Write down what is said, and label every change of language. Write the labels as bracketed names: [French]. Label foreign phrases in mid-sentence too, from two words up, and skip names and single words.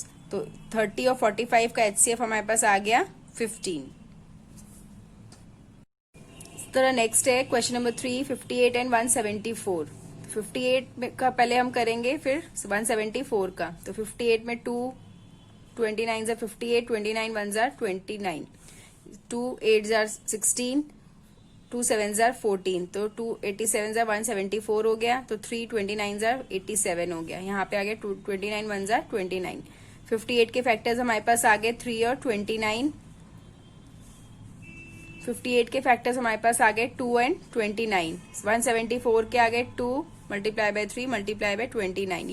[Hindi] तो 30 और 45 का एचसीएफ हमारे पास आ गया 15। इस तरह नेक्स्ट है [English] question number [Hindi] 3 58 एंड 174। 58 का पहले हम करेंगे, फिर 174 का। तो 58 में [English] 2 29 are 58, 29 1s are 29, 2 8s are 16, 2 7s are 14। [Hindi] तो 2 [English] 87s are [Hindi] 174 हो गया। तो 3 [English] 29s are [Hindi] 87 हो गया। यहाँ पे आ गया 2 29 [English] 1s are [Hindi] 29। 58 के फैक्टर्स हमारे पास आ गए 3 और 29। 58 के फैक्टर्स हमारे पास आ गए 2 एंड 29। 174 के आ गए 2 [English] multiply by [Hindi] 3 [English] multiply by [Hindi] 29।